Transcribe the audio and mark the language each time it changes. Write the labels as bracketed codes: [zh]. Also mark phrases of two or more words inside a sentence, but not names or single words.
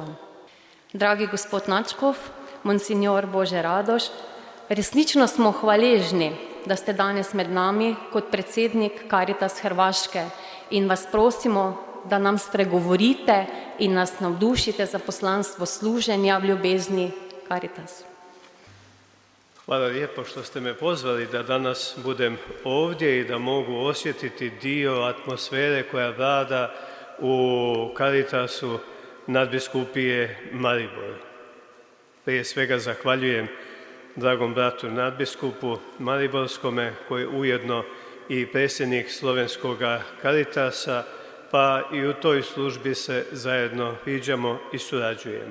[sl] Dragi gospod nadškof, monsignor Bože Radoš, resnično smo hvaležni, da ste danes med nami kot predsednik Karitas Hrvaške in vas prosimo, da nam spregovorite in nas navdušite za poslanstvo služenja v ljubezni Karitas. [hr] Hvala lijepo što ste me pozvali da danas budem ovdje i da mogu osjetiti dio atmosfere koja vlada u Karitasu nadbiskupije Maribor. Prije svega zahvaljujem dragom bratu nadbiskupu Mariborskome, koji je ujedno i predsjednik Slovenskog Karitasa, pa i u toj službi se zajedno viđamo i surađujemo.